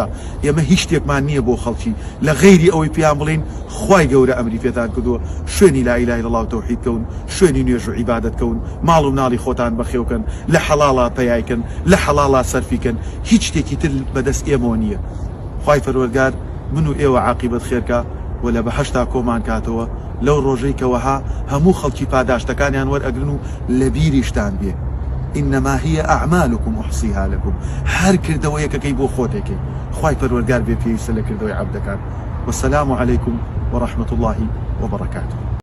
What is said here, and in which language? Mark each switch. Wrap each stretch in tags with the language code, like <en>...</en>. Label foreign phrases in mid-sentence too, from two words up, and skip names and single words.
<ckb>ئێمە هیچ شتێکمان نییە بۆ خەڵکی لە غەیری ئەوەی پێیان بڵێن خوای گەورە ئەمری پێتان کردووە شوێنی</ckb> <ar>لا ئیلاهە ئیلەڵڵاه</ar> <ckb>و تەوحید کەون، شوێنی نوێژ و عیبادەت کەون، ماڵ و مناڵی خۆتان بەخێوکەن، لە حەڵاڵا پەیایکەن، لە حەڵاڵا سەرفیکەن، هیچ شتێکی تر بەدەست ئێمەوە نییە. خوای پەروەردگار من و ئێوە عاقیبەت خێرکە و لە بەهەشتا کۆمان کاتەوە، لەو ڕۆژەی کەوەها هەموو خەڵکی پاداشتەکانیان وەرئەگرن و لە بیریشتان بێ</ckb> <ar>إنما هي أعمالكم أحصيها لكم.</ar> <ckb>هر کردەوەیەکەکەی بۆ خۆتێکی خوای پەروەردگار بێ پێویستە لە کردەوەی عەبدەکان.</ckb> <ar>والسلام عليكم ورحمة الله وبركاته.</ar>